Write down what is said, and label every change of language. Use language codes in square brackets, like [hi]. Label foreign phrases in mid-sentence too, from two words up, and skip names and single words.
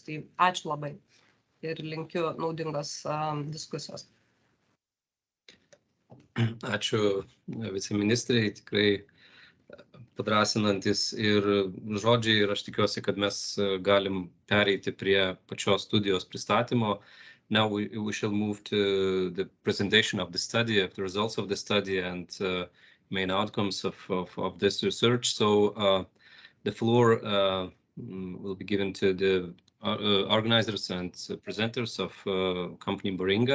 [lt] Tai ačiū labai ir linkiu naudingos diskusijos. Ačiū viceministrei, tikrai padrasinantis ir žodžiai ir aš tikiuosi, kad mes galim pereiti prie pačios studijos pristatymo. [en] Now we shall move to the presentation of the study, of the results of the study and main outcomes of this research. So the floor will be given to the organizers and presenters of company Baringa.